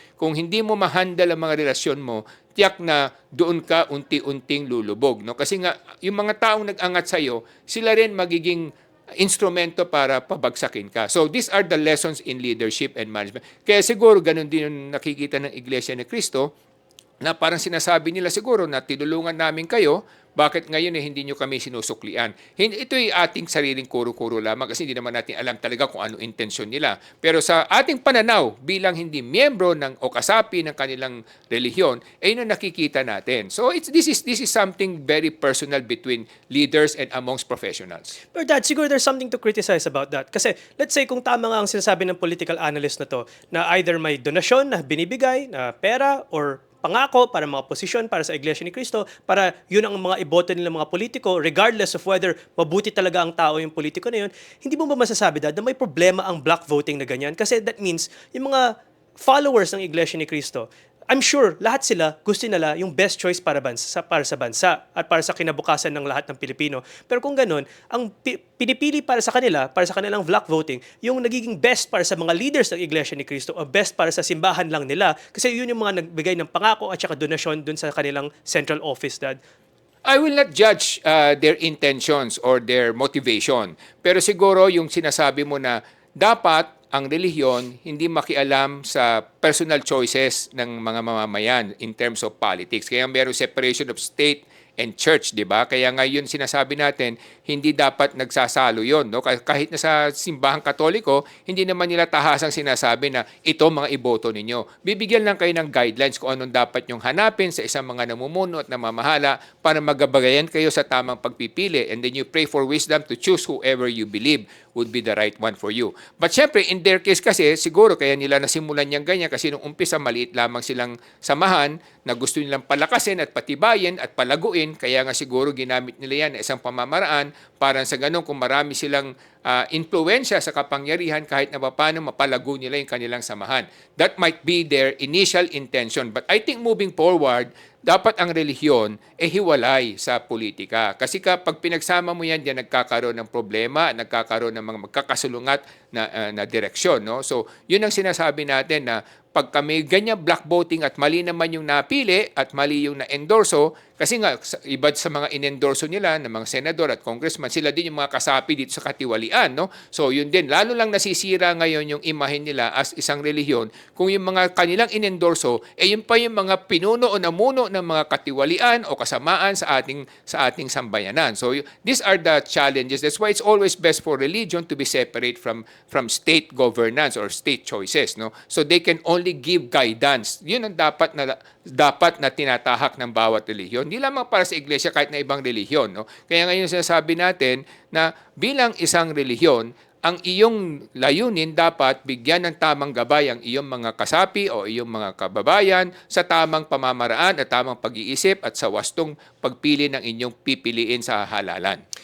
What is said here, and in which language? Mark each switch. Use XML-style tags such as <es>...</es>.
<tl>Kung hindi mo ma-handle ang mga relasyon mo, tiyak na doon ka unti-unting lulubog. No? Kasi nga, yung mga taong nag-angat sa'yo, sila rin magiging instrumento para pabagsakin ka.</tl> <en>So these are the lessons in leadership and management.</en> <tl>Kaya siguro ganun din yung nakikita ng Iglesia ni Cristo na parang sinasabi nila siguro na tinulungan namin kayo, bakit ngayon hindi nyo kami sinusuklian? Ito ay ating sariling kuro-kuro lamang kasi hindi naman natin alam talaga kung ano intensyon nila. Pero sa ating pananaw bilang hindi miyembro o kasapi ng kanilang relihiyon, yun ang nakikita natin.</tl> <en>So this is something very personal between leaders and amongst professionals.</en> <tl>Pero Dad, siguro</tl> <en>there's something to criticize about that.</en> <tl>Kasi let's say kung tama nga ang sinasabi ng political analyst na to, na either may donasyon na binibigay, na pera, or pangako para mga posisyon para sa Iglesia ni Cristo, para yun ang mga iboto nila mga politiko,</tl> <en>regardless of whether</en> <tl>mabuti talaga ang tao yung politiko na yun, hindi mo ba masasabi, Dad, na may problema ang block voting na ganyan? Kasi</tl> <en>that means,</en> <tl>yung mga followers ng Iglesia ni Cristo,</tl> <en>I'm sure</en> <tl>lahat sila gusto nila yung best choice para sa bansa at para sa kinabukasan ng lahat ng Pilipino. Pero kung ganun, ang pinipili para sa kanila, para sa kanilang block voting, yung nagiging best para sa mga leaders ng Iglesia ni Cristo o best para sa simbahan lang nila. Kasi yun yung mga nagbigay ng pangako at saka donasyon dun sa kanilang central office, Dad.</tl> <en>I will not judge their intentions or their motivation.</en> <tl>Pero siguro yung sinasabi mo na dapat ang relihiyon hindi makialam sa personal choices ng mga mamamayan</tl> <en>in terms of politics.</en> <tl>Kaya mayroong separation of state and church, di ba? Kaya ngayon sinasabi natin, hindi dapat nagsasalo yon, no? Kahit na sa simbahang Katoliko, hindi naman nila tahasang sinasabi na ito mga iboto ninyo. Bibigyan lang kayo ng guidelines kung anong dapat nyong hanapin sa isang mga namumuno at namamahala para magabayan kayo sa tamang pagpipili.</tl> <en>And then you pray for wisdom to choose whoever you believe would be the right one for you.</en> <tl>But syempre,</tl> <en>in their case</en> <tl>kasi, siguro kaya nila nasimulan niyang ganyan kasi nung umpisa maliit lamang silang samahan na gusto nilang palakasin at patibayin at palaguin. Kaya nga siguro ginamit nila yan na isang pamamaraan para sa ganun kung marami silang influensya sa kapangyarihan kahit na paano mapalago nila yung kanilang samahan.</tl> <en>That might be their initial intention. But I think moving forward,</en> <tl>dapat ang relihiyon hiwalay sa politika. Kasi kapag pinagsama mo yan, diyan nagkakaroon ng problema, nagkakaroon ng mga magkakasulungat na direksyon. No? So, yun ang sinasabi natin na pag kami ganyan black voting at mali naman yung napili at mali yung na-endorso, kasi nga iba sa mga in-endorso nila ng mga senador at congressman, sila din yung mga kasapi dito sa katiwalian. No? So yun din, lalo lang nasisira ngayon yung imahe nila as isang relihiyon kung yung mga kanilang in-endorso, yun pa yung mga pinuno o namuno ng mga katiwalian o kasamaan sa ating sambayanan.</tl> <en>So these are the challenges. That's why it's always best for religion to be separate from state governance or state choices. No? So they can only give guidance.</en> <tl>Yun ang dapat na tinatahak ng bawat relihiyon. Hindi lamang para sa iglesia, kahit na ibang relihiyon. No? Kaya ngayon sinasabi natin na bilang isang relihiyon, ang iyong layunin dapat bigyan ng tamang gabay ang iyong mga kasapi o iyong mga kababayan sa tamang pamamaraan at tamang pag-iisip at sa wastong pagpili ng inyong pipiliin sa halalan.</tl>